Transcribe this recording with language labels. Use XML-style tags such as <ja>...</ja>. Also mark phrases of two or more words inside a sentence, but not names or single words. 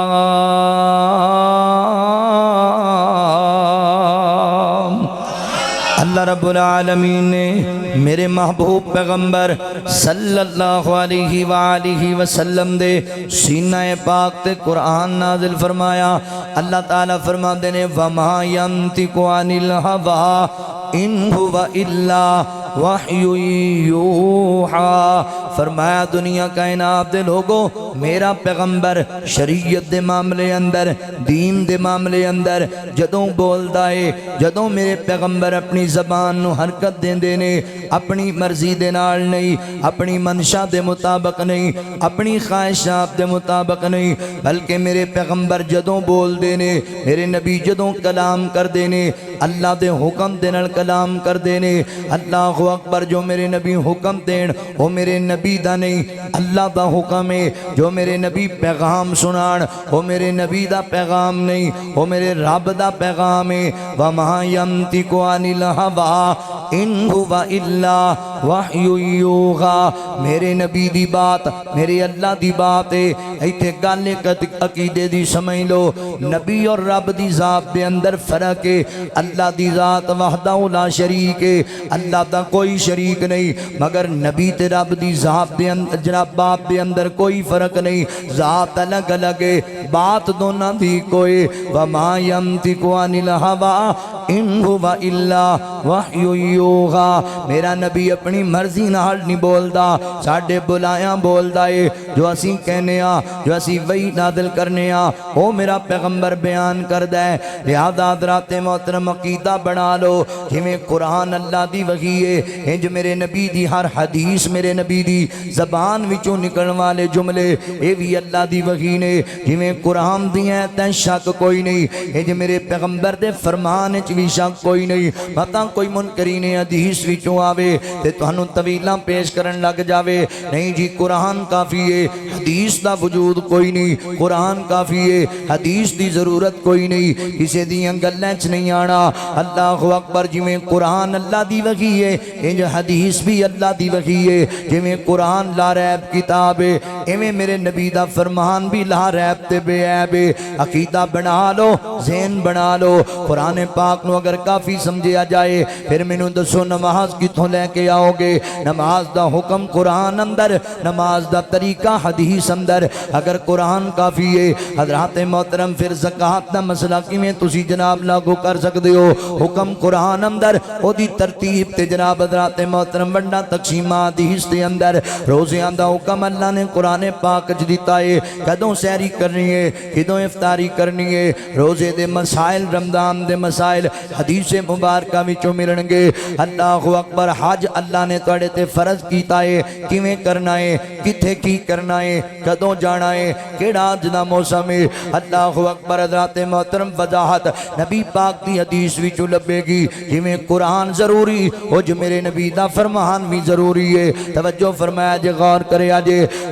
<pa>اللہ رب العالمین نے میرے محبوب پیغمبر</pa> <ar>صلی اللہ علیہ وآلہ وسلم</ar> <pa>دے سینہ پاک تے قرآن نازل فرمایا اللہ تعالیٰ فرماندے نے</pa> <ar>وَمَا يَنْتِقُ عَنِ الْهَوَىٰ إِنْ هُوَ إِلَّا وحی</ar> <pa>یوحا فرمایا دنیا کائنات دے لوگو میرا پیغمبر شریعت دے معاملے اندر دین دے معاملے اندر جدوں بول دائے جدوں میرے پیغمبر اپنی زبان نو حرکت دیں دینے اپنی مرضی دے نال نہیں اپنی منشا دے مطابق نہیں اپنی خواہشات دے مطابق نہیں بلکہ میرے پیغمبر جدوں بول دینے میرے نبی جدوں کلام کر دینے اللہ دے حکم دے نال کلام کر دینے</pa> <ar>اللہ اکبر</ar> <pa>جو میرے نبی حکم دین وہ میرے نبی دا نہیں اللہ دا حکم ہے جو میرے نبی پیغام سنان وہ میرے نبی دا پیغام نہیں وہ میرے رب دا پیغام ہے</pa> <ar>وَمَا يَنْتِقُ عَنِ الْهَوَىٰ إِنْ هُوَ إِلَّا وَحْيٌ يُوحَىٰ</ar> <pa>میرے نبی دی بات میرے اللہ دی بات ہے ایتھے گل عقیدے دی سمجھ لو نبی اور رب دی ذات دے اندر فرق ہے اللہ دی ذات</pa> <ar>وحدہ لا شریک</ar> <pa>ہے اللہ دا کوئی شریک نہیں مگر نبی تے رب دی ذات دے اندر جناب باپ دے اندر کوئی فرق نہیں ذات الگ الگ ہے بات دونوں دی کوئی</pa> <ar>وَمَا يَنْتِقُ عَنِ الْهَوَىٰ إِنْ هُوَ إِلَّا وَحْيٌ يُوحَىٰ</ar> <pa>میرا نبی اپنی مرضی نال نہیں بولدا ساڈے بلایاں بولدا ہے جو اسی کہنے ہاں جو اسی وحی نازل کرنے ہاں وہ میرا پیغمبر بیان کردا ہے لہذا حضرات محترم عقیدہ بنا لو جویں قرآن اللہ دی وحی ہے انج میرے نبی دی ہر حدیث میرے نبی دی زبان وچوں نکلن والے جملے اے بھی اللہ دی وحی نے جویں قرآن دی تے شک کوئی نہیں انج میرے پیغمبر دے فرمان وچ بھی شک کوئی نہیں پتہ کوئی منکرین حدیث وچوں آوے تے تانوں طویلاں پیش کرن لگ جاوے نہیں جی قرآن کافی ہے حدیث دا وجود کوئی نہیں قرآن کافی ہے حدیث دی ضرورت کوئی نہیں کسے دیاں گلاں وچ نہیں آنا</pa> <ar>اللہ اکبر</ar> <pa>جویں قرآن اللہ دی وحی ہے انج حدیث بھی اللہ دی وحی ہے جویں قرآن</pa> <ar>لا ریب</ar> <pa>کتاب ہے ایویں میرے نبی دا فرمان بھی</pa> <ar>لا ریب</ar> <pa>تے بے عیب ہے عقیدہ بنا لو ذہن بنا لو قرآن پاک نو اگر کافی سمجھیا جائے پھر مینوں دسو نماز کتھوں لے کے آؤ گے نماز دا حکم قرآن اندر نماز دا طریقہ حدیث اندر اگر قرآن کافی ہے حضرات محترم پھر زکوٰۃ دا مسئلہ کیویں تسی جناب لاگو کر سکدے ہو حکم قرآن اندر او دی ترتیب تے جناب حضرات محترم بندہ تقسیمات حدیث دے اندر روزیاں دا حکم اللہ نے قرآن پاک وچ دتا ہے کدوں سحری کرنی ہے کدوں افطاری کرنی ہے روزے دے مسائل رمضان دے مسائل حدیث مبارکہ وچوں ملن گے</pa> <ar>اللہ اکبر</ar> <pa>حج اللہ نے تواڈے تے فرض کیتا ہے کیویں کرنا ہے کتھے کی کرنا ہے کدوں جانا ہے کیڑا حج دا موسم ہے</pa> <ar>اللہ اکبر</ar> <pa>حضرات محترم وضاحت نبی پاک دی حدیث وچوں لبے گی جویں قرآن ضروری او جو میرے نبی دا فرمان بھی ضروری ہے توجہ فرمایا جے غور کریا جے اللہ</pa>